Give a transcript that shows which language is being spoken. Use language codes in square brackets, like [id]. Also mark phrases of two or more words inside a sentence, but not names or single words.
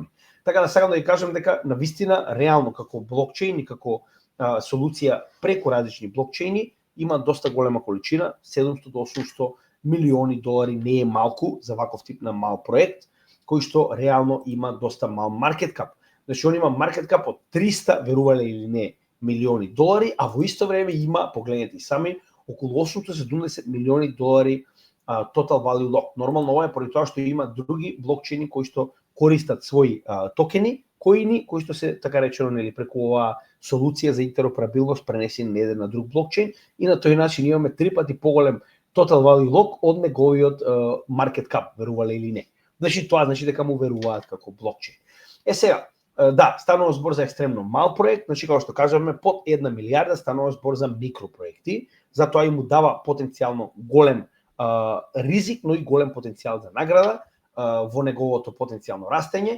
[mk] Така да сакам да ви кажам дека навистина реално како блокчейн и како солуција преку различни блокчейни има доста голема количина, 700 до 800 милиони долари не е малку за ваков тип на мал проект, кој што реално има доста мал [en] market cap. [mk] Значи он има [en] market cap [mk] од 300, верувале или не, милиони долари, а во исто време има, погледнете и сами, околу 870 милиони долари [en] total value lock. [mk] Нормално ова е поради тоа што има други блокчейни кои што користат своји токени, кои што се така речено нели преку оваа солуција за интероперабилност пренесени на еден на друг блокчейн и на тој начин имаме 3 пати поголем [en] total value lock [mk] од неговиот [en] market cap, [mk] верувале или не. Значи тоа значи дека му веруваат како блокчейн. Сега, да, станува збор за екстремно мал проект, значи како што кажаме под 1 милиарда станува збор за микропроекти, затоа и му дава потенцијално голем ризик, но и голем потенцијал за награда во неговото потенцијално растење.